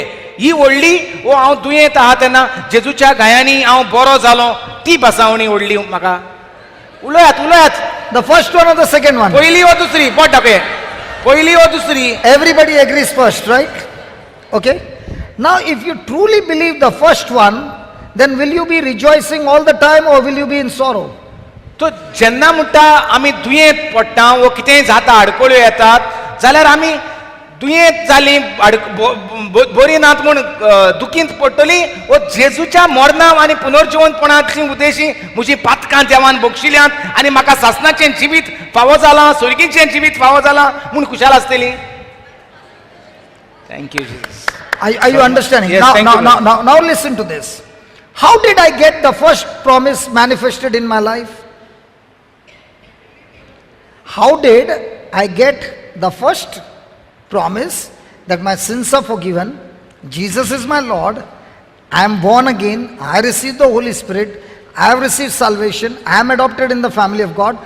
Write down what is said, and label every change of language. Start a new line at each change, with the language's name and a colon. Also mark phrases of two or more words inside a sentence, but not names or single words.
Konkani: ही व्हडली वो हांव दुयेंत आहा तेन्ना जेजूच्या गायांनी हांव बरो जालो ती बसावणी व्हडली म्हाका? उलयात.
English: The first one or the second one?
Konkani: पयली वा दुसरी? बोट दाखय. पयली वा दुसरी?
English: Everybody agrees first, right? Okay. Now if you truly believe the first one, then will you be rejoicing all the time or will you be in sorrow?
Konkani: तो जेन्ना म्हणटा आमी दुयेंत पडटा वो कितेंय जाता आडकोळ्यो येतात जाल्यार आमी दुयेंत जालीं बरी नात म्हूण दुखींत पडटलीं वो जेजूच्या मरणा आनी पुनर्जिवंतपणाची उदेशी म्हजी पातकां देवान बक्षिल्यांत आनी म्हाका सासणाचें जिवीत फावो जालां, स्वर्गीचें जिवीत फावो जालां म्हूण खुशाल आसतलीं.
English: thank you Jesus. Are you understanding? Yes, thank you, Lord. Now listen to this. How did I get the first promise manifested in my life? How did I get the first promise that my sins are forgiven, Jesus is my Lord, I am born again, I received the Holy Spirit, I have received salvation, I am adopted in the family of God.